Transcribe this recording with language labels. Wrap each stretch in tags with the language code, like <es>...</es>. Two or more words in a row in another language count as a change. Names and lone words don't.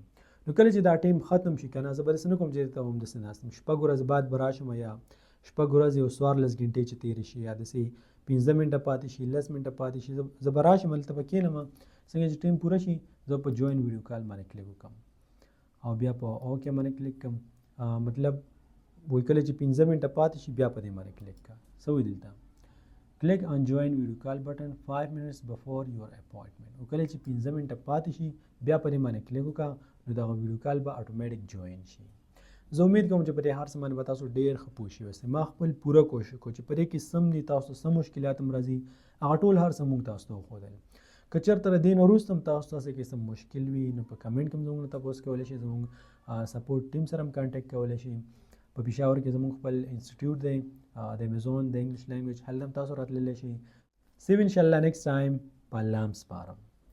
<ps>نو کله چې دا ټیم ختم شي که نه زه به داسې نه کوم چې ته همداسې ناست یم 6 ورځې بعد به راشم یا 6 ورځې او 14 ګنټې چې تېرې شي یا داسې 15 منټه پاتې شي 10 منټه پاتې شي زه به راشم هلته به کښېنم څنګه چې ټیم پوره شي زه په</ps> <en>join video call</en> <ps>باندې کلیک وکړم او بیا په اوکې باندې کلیک کړم. مطلب وایي کله چې 15 منټه پاتې شي بیا په دې باندې کلیک کړه. څه وایي دلته</ps> <en>click on join video call button 5 minutes before your appointment.</en> <ps>او کله چې 15 منټه پاتې شي بیا په دې باندې کلیک وکړه نو دغه</ps> <en>video call</en> <ps>به</ps> <en>automatic join</en> <ps>شي. زه امید کوم چې په دې هر څه باندې به تاسو ډېر ښه پوه شوي یاست. ما خپل پوره کوشش وکړو چې په دې کې څه دي تاسو څه مشکلات هم راځي هغه ټول هر څه موږ تاسو ته وښودل. که چېرته د دې نه وروسته هم تاسو ته څه کې څه مشکل وي نو په کمنټ کې هم زموږ نه تپوس کولی شئ. زموږ</ps> <en>support team</en> <ps>سره هم کانټیکټ کولی شئ. په پېښور کې زموږ خپل انسټیټیوټ دی د امیزون د</ps> <en>English language</en> <ps>هلته هم تاسو راتللی شئ.</ps> <en>See you inshallah next time.</en> <ps>په الله هم سپارم.</ps>